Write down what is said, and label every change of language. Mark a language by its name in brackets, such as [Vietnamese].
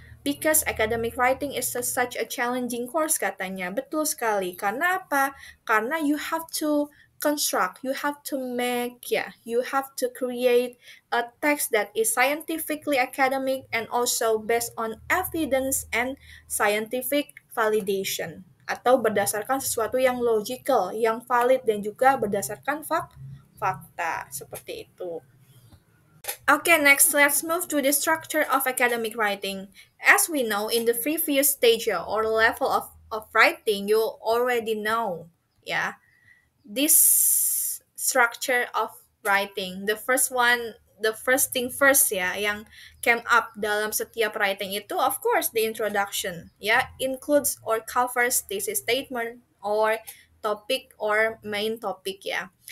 [English] Because academic writing is such a challenging course [Indonesian] katanya. Betul sekali. Karena apa? Karena [English] you have to construct, you have to make, ya, you have to create a text that is scientifically academic and also based on evidence and scientific validation. [Indonesian] Atau berdasarkan sesuatu yang logical, yang valid dan juga berdasarkan fakta. Seperti itu. [English] Okay, next let's move to the structure of academic writing. As we know, in the previous stage or level of writing, you already know, yeah, this structure of writing. The first thing first, ya, [Indonesian] yang [English] came up [Indonesian] dalam setiap [English] writing [Indonesian] itu, [English] of course, the introduction, ya, includes or covers thesis statement or topic or main topic, ya.